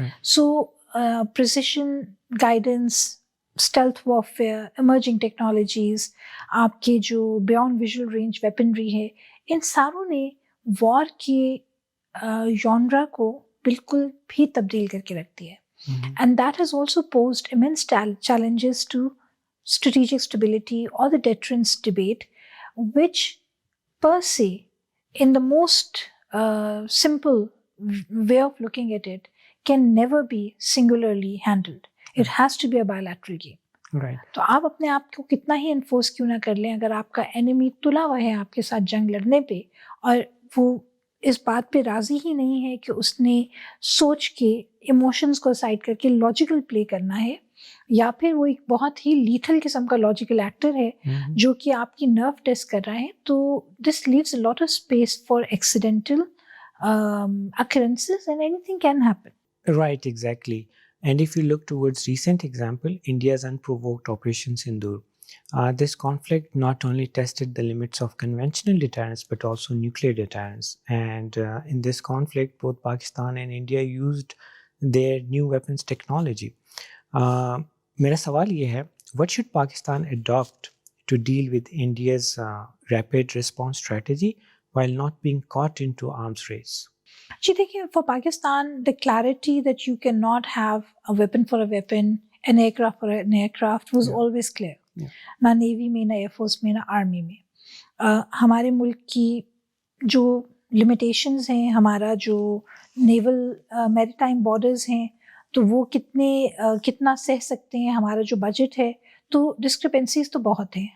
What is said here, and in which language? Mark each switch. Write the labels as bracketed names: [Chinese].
[Urdu] سو [English] precision guidance, stealth warfare, emerging technologies, [Urdu] آپ کے جو بیونڈ ویژول رینج ویپنری ہے, ان ساروں نے وار کے ژانرا کو بالکل بھی تبدیل کر کے رکھ دیا ہے. [English] And that has also posed immense challenges to strategic stability or the deterrence debate, which per se, in the most simple way of looking at it, can never be singularly handled. It has to be a bilateral game. Right. [Urdu] تو آپ اپنے آپ کو کتنا ہی enforce کیوں نہ کر لیں, اگر آپ کا انیمی تلا ہوا ہے آپ کے ساتھ جنگ لڑنے پہ, اور وہ اس بات پہ راضی ہی نہیں ہے کہ اس نے سوچ کے ایموشنز کو سائڈ کر کے لاجیکل پلے کرنا ہے, یا پھر وہ ایک بہت ہی لیتھل قسم کا لاجیکل ایکٹر ہے جو کہ آپ کی نرو ٹیسٹ کر رہا ہے, تو [English] This leaves a lot of space for accidental occurrences, and anything can happen. Right, exactly. And if you look towards recent example, India's unprovoked Operation Sindoor, this conflict not only tested the limits of conventional deterrence but also nuclear deterrence. And in this conflict, both Pakistan and India used their new weapons technology. [Urdu] میرا سوال یہ ہے, [English] what should Pakistan adopt to deal with India's rapid response strategy while not being caught into arms race? [Urdu] جی دیکھیے, [English] For Pakistan the clarity that you cannot have a weapon for a weapon, an aircraft for an aircraft was always clear. [Urdu] نہ navy میں, نہ air force میں, نہ army میں. ہمارے ملک کی جو لمیٹیشنز ہیں, ہمارا جو نیول میری ٹائم بارڈرز ہیں, تو وہ کتنا سہ سکتے ہیں, ہمارا جو بجٹ ہے, تو ڈسکرپنسیز تو بہت ہیں.